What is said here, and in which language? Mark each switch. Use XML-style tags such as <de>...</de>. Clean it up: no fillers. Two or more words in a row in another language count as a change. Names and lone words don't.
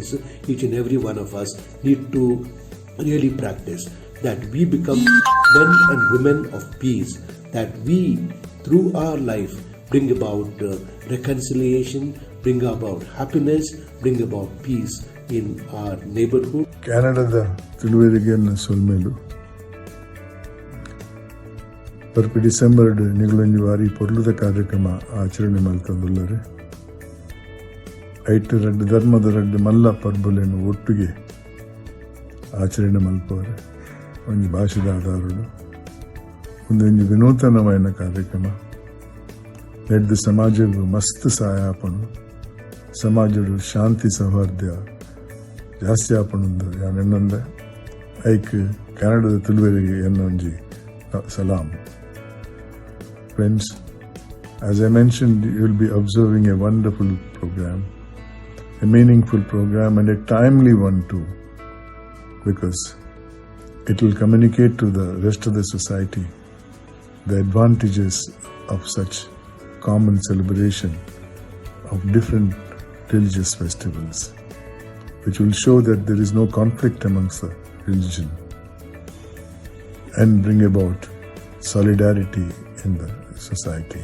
<en>Each and every one of us need to really practice that we become men and women of peace, that we, through our life, bring about reconciliation, bring about happiness, bring about peace in our neighborhood.</en> <tcy>Canada ತುಳುವೆರಿಗೆ ಸೊಲ್ಮೇಲು ಬರ್ಪಿ ಡಿಸೆಂಬರ್ ನಿಗಳೊಂಜಿ ವಾರಿ ಪೊರ್ಲುದ ಕಾರ್ಯಕ್ರಮ ಆಚರಣೆ ಮಲ್ತಂದುಲ್ಲರೆ ಐಟ್ ರಡ್ಡು ಧರ್ಮದ ರಡ್ಡು ಮಲ್ಲ ಪರ್ಬುಲೆನು ಒಟ್ಟಿಗೆ ಆಚರಣೆ ಮಲ್ಪವರೆ ಒಂಜಿ ಭಾಷೆದ ಆಧಾರಡು ಒಂದೊಂಜಿ ವಿನೂತನమైన ಕಾರ್ಯಕ್ರಮ ನೆಡ್ದು ಸಮಾಜವು ಮಸ್ತ್ ಸಹಾಯ ಆಪಣು ಸಮಾಜಡು ಶಾಂತಿ ಸೌಹಾರ್ದ ಜಾಸ್ತಿ ಆಪಣುಂದು ಯಾನೆನ್ನಂದೆ ಐಕ್ ಕನ್ನಡದ ತುಳುವೆರಿಗೆ ಎನ್ನೊಂಜಿ salam.</tcy> <en>Friends, as I mentioned, you will be observing a wonderful program, a meaningful program and a timely one too, because it will communicate to the rest of the society the advantages of such common celebration of different religious festivals, which will show that there is no conflict amongst the religion and bring about solidarity in the society.</en>